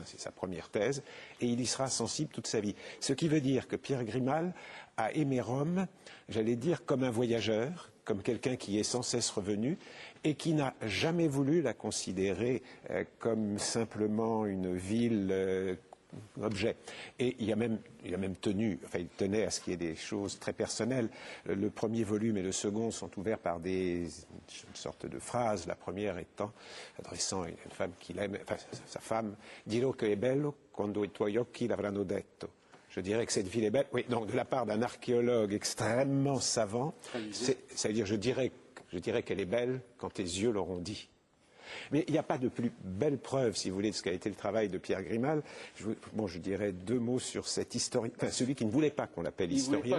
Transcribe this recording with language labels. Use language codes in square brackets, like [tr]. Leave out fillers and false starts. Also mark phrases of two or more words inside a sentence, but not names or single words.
[fr] C'est sa première thèse, et il y sera sensible toute sa vie. Ce qui veut dire que Pierre Grimal a aimé Rome, j'allais dire, comme un voyageur, comme quelqu'un qui est sans cesse revenu, et qui n'a jamais voulu la considérer comme simplement une ville objet. Et il a même tenu, enfin il tenait à ce qu'il y ait des choses très personnelles. Le premier volume et le second sont ouverts par une sorte de phrase, la première étant adressant à une femme qu'il aime, enfin sa femme, [it] dirò che è bello quando i tuoi occhi l'avranno detto. [fr] Je dirais que cette ville est belle, oui, donc de la part d'un archéologue extrêmement savant, c'est-à-dire je dirais qu'elle est belle quand tes yeux l'auront dit. Mais il n'y a pas de plus belle preuve, si vous voulez, de ce qu'a été le travail de Pierre Grimal. Je dirais deux mots sur cet historien, enfin celui qui ne voulait pas qu'on l'appelle historien.